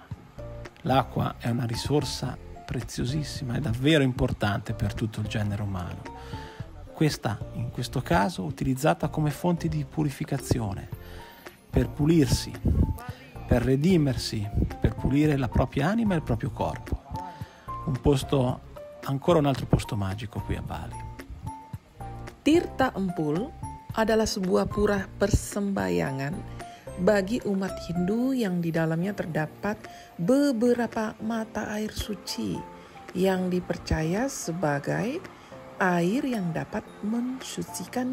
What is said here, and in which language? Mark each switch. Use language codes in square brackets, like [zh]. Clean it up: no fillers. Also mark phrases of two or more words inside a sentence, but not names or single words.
[it] L'acqua è una risorsa preziosissima e davvero importante per tutto il genere umano. Questa, in questo caso, utilizzata come fonte di purificazione, per pulirsi, per redimersi, per pulire la propria anima e il proprio corpo. Ancora un altro posto magico qui a Bali. [id] Tirtha Empul adalah sebuah pura persembayangan bagi umat Hindu yang di dalamnya terdapat beberapa mata air suci yang dipercaya sebagai air yang dapat mensucikan diri.